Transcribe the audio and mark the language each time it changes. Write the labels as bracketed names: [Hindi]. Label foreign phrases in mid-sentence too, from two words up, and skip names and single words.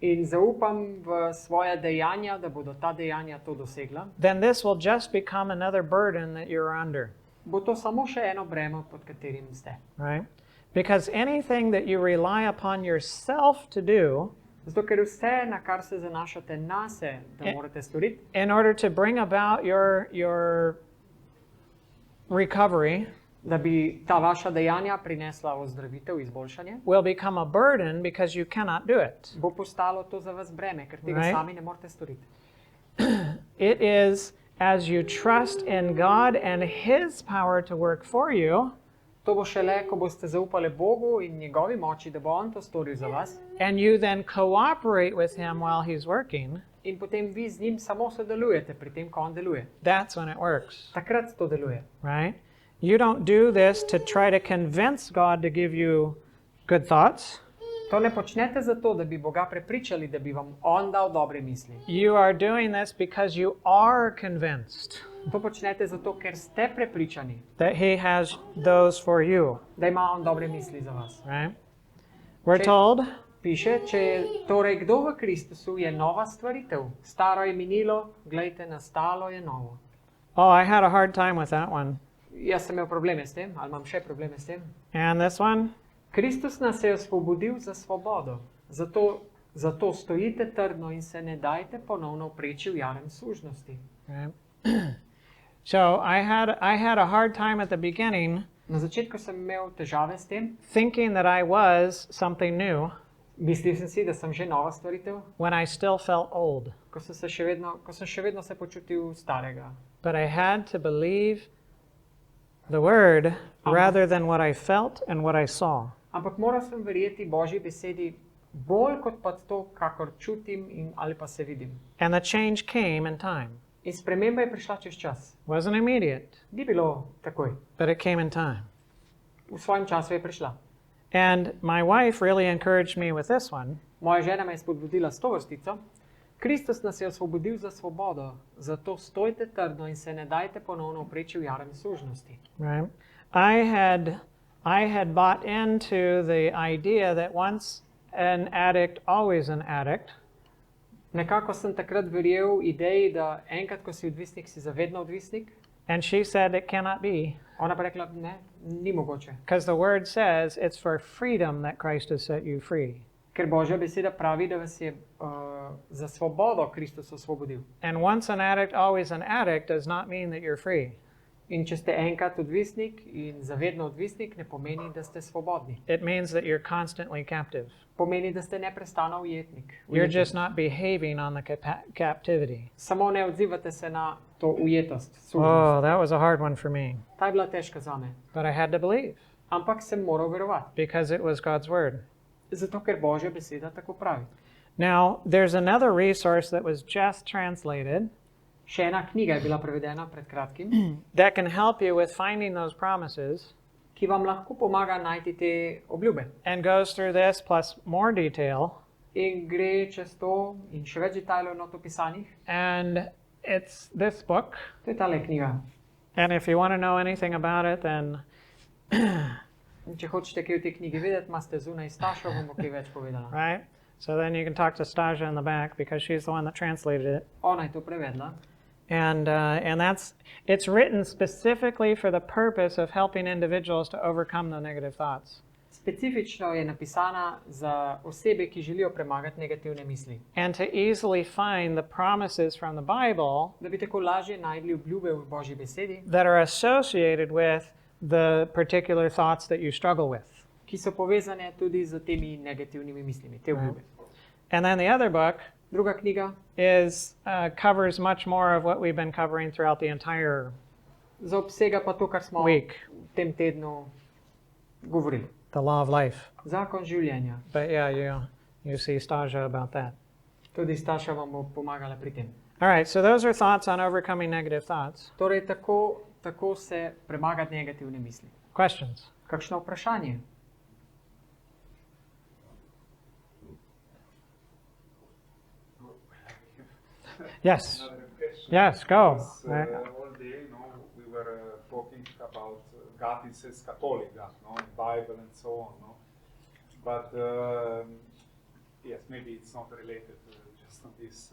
[Slovenian] in zaupam v svoja dejanja, da bodo ta dejanja to dosegla, [English] then this will just become another burden that you're under, [Slovenian] bo to samo še eno breme, pod katerim ste. [English] right? Because anything that you rely upon yourself to do [Slovenian] Zato, ker vse, na kar se zanašate nase, da morate storiti, [English] in order to bring about your recovery [Slovenian] da bi ta vaša dejanja prinesla ozdravitev, izboljšanje, [English] will become a burden because you cannot do it. [Slovenian] bo postalo to za vas breme, ker tega [English] Right. [Slovenian] sami ne morete storiti. [English] It is as you trust in God and His power to work for you, [Slovenian] To bo šele, ko boste zaupali Bogu in njegovi moči, da bo on to storil za vas, [English] and you then cooperate with Him while He's working, [Slovenian] in potem vi z njim samo sodelujete pri tem, ko on deluje. [English] that's when it works, [Slovenian] Takrat to deluje. [English] right? You don't do this to try to convince God to give you good thoughts. [Slovenian] To ne počnete zato, da bi Boga prepričali, da bi vam on dal dobre misli. [English] You are doing this because you are convinced [Slovenian] To počnete zato, ker ste prepričani, [English] that He has those for you, [Slovenian] da ima on dobre misli za vas. [English] right? We're told, [Slovenian] Piše, če je torej kdo v Kristusu, je nova stvaritev. Staro je minilo, glejte, nastalo je novo. [English] oh, I had a hard time with that one. [Slovenian] Jaz sem imel probleme s tem, ali imam še probleme s tem. [English] And this one, [Slovenian] Kristus nas je osvobodil za svobodo. Zato stojite trdno in se ne dajte ponovno vpreči v jarem služnosti. [English] right? So I had a hard time at the beginning [Slovenian] Na začetku sem imel težave s tem. [English] thinking that I was something new [Slovenian] Mislil sem si, da sem že nova stvaritev, [English] when I still felt old. [Slovenian] ko sem še vedno se počutil starega. [English] But I had to believe the word rather than what I felt and what I saw. [Slovenian] Ampak moral sem verjeti Božji besedi bolj kot pa to, kakor čutim ali pa se vidim. [English] And the change came in time. [Slovenian] In sprememba je prišla čez čas. [English] Wasn't immediate, [Slovenian] Ni bilo takoj. [English] but it came in time. [Slovenian] V svojem času je prišla. [English] And my wife really encouraged me with this one. [Slovenian] Moja žena me je spodbudila s to vrstico. Kristus nas je osvobodil za svobodo, zato stojte trdno in se ne dajte ponovno vpreči v jarem služnosti. [English] Right? I had bought into the idea that once an addict, always an addict. [Slovenian] Nekako sem takrat verjel ideji, da enkrat, ko si odvisnik, si zavedno odvisnik. [English] And she said it cannot be, [Slovenian] Ona pa rekla, ne, ni mogoče. [English] because the word says it's for freedom that Christ has set you free. [Slovenian] Ker Božja beseda pravi, da vas je za svobodo Kristus osvobodil. [English] And once an addict, always an addict does not mean that you're free. [Slovenian] In če ste enkrat odvisnik in zavedno odvisnik, ne pomeni, da ste svobodni. [English] It means that you're constantly captive. [Slovenian] Pomeni, da ste neprestano ujetnik. [English] You're just not behaving on the captivity. [Slovenian] Samo ne odzivate se na to ujetost. [English] Oh, that was a hard one for me. [Slovenian] Ta je bila težka zame. [English] But I had to believe [Slovenian] Ampak sem moral verovati. [English] because it was God's word. [Slovenian] Zato, ker Božja beseda tako pravi. [English] Now, there's another resource that was just translated [Slovenian] Še ena knjiga je bila prevedena pred kratkim, [English] that can help you with finding those promises [Slovenian] ki vam lahko pomaga najti te obljube. [English] and goes through this plus more detail. [Slovenian] In gre čez to in še več detajlov not opisanih. [English] And it's this book. [Slovenian] To je tale knjiga. [English] And if you want to know anything about it, then [Slovenian] In če hočete kaj v tej knjigi vedeti, imate zunaj Stašo, vam bo kaj več povedala. [English] right? So then you can talk to Stasia in the back because she's the one that translated it. [Slovenian] Ona je to prevedla. [English] And it's written specifically for the purpose of helping individuals to overcome the negative thoughts [Slovenian] Specifično je napisana za osebe, ki želijo premagati negativne misli. [English] and to easily find the promises from the Bible [Slovenian] Da bi tako lažje najdli obljube v Božji besedi, [English] that are associated with the particular thoughts that you struggle with. [Slovenian] ki so povezane tudi z temi negativnimi mislimi, te obljube. [English] And then the other book [Slovenian] Druga knjiga [English] covers much more of what we've been covering throughout the entire [Slovenian] zaobsega pa to, kar smo [English] week, [Slovenian] v tem tednu govorili. [English] the law of life. [Slovenian] Zakon življenja. [English] But yeah, you see Stasia about that. [Slovenian] Tudi Staša vam bo pomagala pri tem. [English] All right, so those are thoughts on overcoming negative thoughts. [Slovenian] Torej, tako se premagati negativne misli. [English] Questions? [Slovenian] Kakšno vprašanje? [English] Yes. Another question. Yes, go. Because, all day, we were talking about God is Catholic, God, Bible and so on, But yes, maybe it's not related just on this.